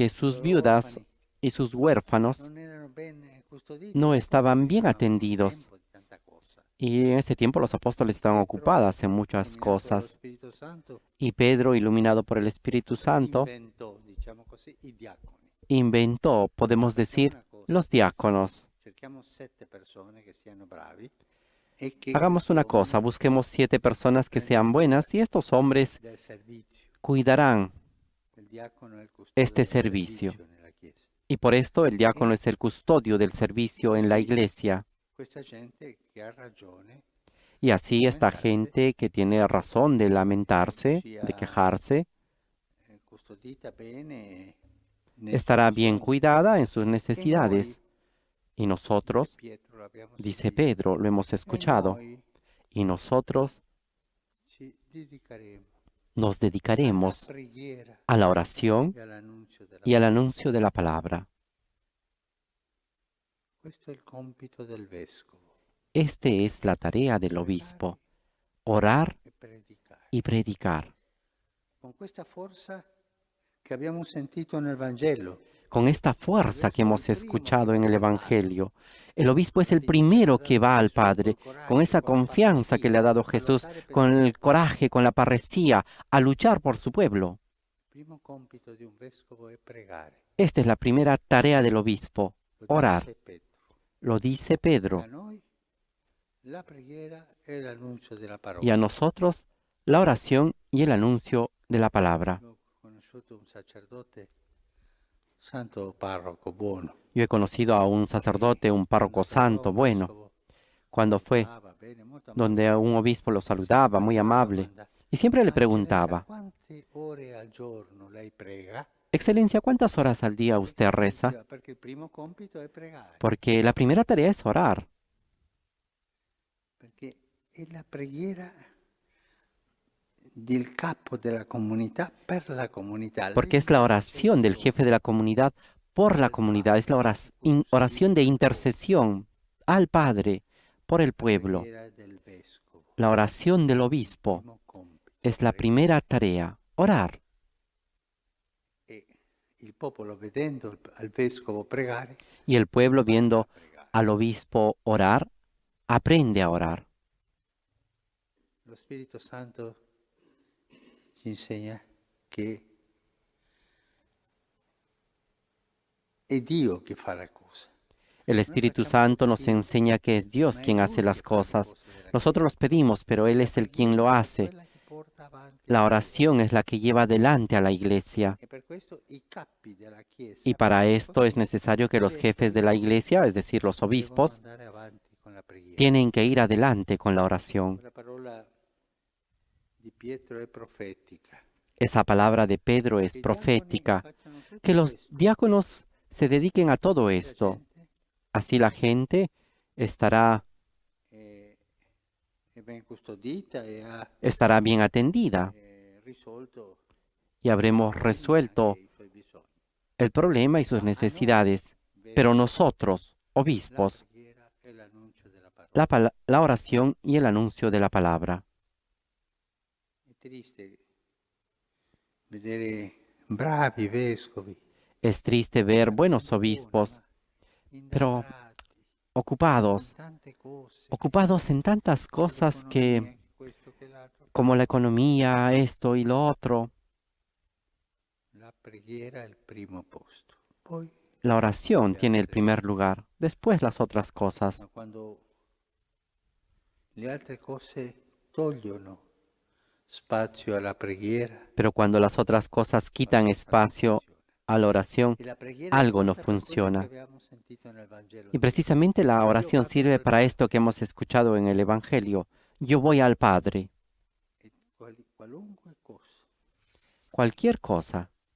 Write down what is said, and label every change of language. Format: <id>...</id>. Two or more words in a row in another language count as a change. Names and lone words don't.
<it>i</it> <es>sus</es> <it>loro</it> <es>viudas</es> <it>orfani</it> <es>y sus huérfanos</es> <it>non erano ben custoditi no perché</it> <es>estaban bien</es> <it>vivevano in un</it> <es>atendidos</es> <it>tempo di tanta cosa.</it> <es>Y en ese tiempo los apóstoles estaban ocupados en muchas</es> <it>Illuminato dallo</it> <es>cosas.</es> <it>Spirito Santo,</it> <es>Y Pedro, iluminado por el Espíritu Santo,</es> <it>inventò, diciamo così, i diaconi.</it> <es>inventó, podemos</es> <it>Facciamo</it> <es>decir,</es> <it>una cosa,</it> <es>los diáconos.</es> <it>cerchiamo 7 persone che siano bravi e che</it> <es>Hagamos</es> <it>questi</it> <es>una cosa,</es> <it>uomini</it> <es>busquemos 7 personas que</es> <it>prenderanno</it> <es>sean</es> <it>cura</it> <es>buenas y estos hombres</es> <it>del servizio.</it> <es>cuidarán</es> <it>Il diacono è il custode</it> <es>este</es> <it>del</it> <es>servicio.</es> <it>servizio nella Chiesa.</it> <es>Y por esto el diácono es el custodio del servicio en la</es> <it>Così</it> <es>iglesia.</es> <it>questa gente che ha ragione</it> <es>Y así esta gente que tiene razón de lamentarse, de</es> <it>sia</it> <es>quejarse,</es> <it>custodita bene nei</it> <es>estará</es> <it>suoi</it> <es>bien</es> <it>bisogni.</it> <es>cuidada en sus</es> <it>E noi,</it> <es>necesidades. Y</es> <it>dice</it> <es>nosotros,</es> <it>Pietro, l'abbiamo</it> <es>dice</es> <it>sentito,</it> <es>Pedro, lo hemos</es> <it>e</it> <es>escuchado,</es> <it>noi</it> <es>y nosotros</es> <it>ci dedicheremo</it> <es>nos</es> <it>alla</it> <es>dedicaremos</es> <it>preghiera</it> <es>a la oración</es> <it>e all'annunzio della</it> <es>y al</es> <it>parola.</it> <es>anuncio de la palabra.</es> <it>Questo è il compito del vescovo,</it> <es>Este es la tarea del obispo, orar</es> <it>e predicare.</it> <es>y predicar.</es> <it>Con questa forza che abbiamo sentito nel Vangelo,</it> <es>Con esta fuerza que hemos escuchado en el Evangelio, el obispo es el primero que va al Padre, con esa confianza que le ha dado Jesús, con el coraje, con la parresía, a luchar por su pueblo.</es> <it>il primo compito di un vescovo è pregare.</it> <es>Esta es la primera tarea del obispo,</es> <it>Lo</it> <es>orar.</es> <it>disse Pietro.</it> <es>Lo dice</es> <it>E a</it> <es>Pedro.</es> <it>noi la preghiera e l'annuncio della</it> <es>Y</es> <it>parola.</it> <es>a nosotros la oración y el anuncio de la palabra.</es> <it>Ho conosciuto un sacerdote, santo parroco buono.</it> <es>Yo he conocido a un sacerdote, un párroco santo, bueno, cuando fue</es> <it>Parlava bene, molto</it> <es>donde un obispo lo saludaba, muy amable, y siempre le preguntaba,</es> <it>quante ore al giorno lei prega?</it> <es>Excelencia, ¿cuántas horas al día usted reza?</es> <it>Diceva, perché il primo compito è pregare,</it> <es>Porque la primera tarea es orar,</es> <it>perché è la preghiera del capo della comunità per la comunità.</it> <es>porque es la oración del jefe de la comunidad por la comunidad, es la oración de intercesión al Padre por el pueblo.</es> <it>Preghiera del vescovo,</it> <es>La oración del obispo</es> <it>primo compito.</it> <es>es la primera tarea, orar.</es> <it>E il popolo vedendo al vescovo pregare,</it> <es>Y el pueblo viendo</es> <it>a pregare.</it> <es>al obispo orar, aprende a orar.</es> <it>Lo Spirito Santo ci insegna che è Dio che fa la cosa.</it> <es>El Espíritu Santo nos enseña que es Dios quien hace las cosas. Nosotros los pedimos, pero Él es el quien lo hace. La oración es la que lleva adelante a la iglesia. Y para esto es necesario que los jefes de la iglesia, es decir, los obispos, tienen que ir adelante con la oración.</es> <it>La parola di Pietro è profetica.</it> <es>Esa palabra de Pedro es</es> <it>I diaconi</it> <es>profética.</es> <it>facciano tutto</it> <es>Que los</es> <it>questo.</it> <es>diáconos se dediquen a todo</es> <it>La</it> <es>esto.</es> <it>gente</it> <es>Así la gente estará</es> <it>è ben custodita e ha</it> <es>bien atendida</es> <it>risolto</it> <es>y habremos resuelto</es> <it>i suoi bisogni.</it> <es>el problema y sus necesidades. Pero nosotros, obispos,</es> <it>La preghiera e l'annuncio della parola.</it> <es>la oración y el anuncio de la palabra.</es> <it>È triste vedere bravi vescovi</it> <es>Es triste ver buenos obispos pero</es> <it>indabrati</it> <es>ocupados,</es> <it>in tante cose,</it> <es>ocupados en tantas cosas que,</es> <it>economia, questo che l'altro.</it> <es>como la economía, esto y lo otro,</es> <it>La preghiera è il primo posto. Poi,</it> <es>la oración tiene el primer lugar, después las otras</es> <it>ma</it> <es>cosas.</es> <it>quando le altre cose togliono spazio alla preghiera,</it> <es>Pero cuando las otras cosas quitan espacio a la oración,</es> <it>e la preghiera</it> <es>algo</es> <it>è</it> <es>no</es> <it>fatta per quello</it> <es>funciona.</es> <it>che abbiamo sentito nel Vangelo.</it> <es>Y precisamente la oración sirve para esto que hemos escuchado en el Evangelio. Yo voy al Padre,</es> <it>E qualunque cosa,</it> <es>cualquier cosa,</es>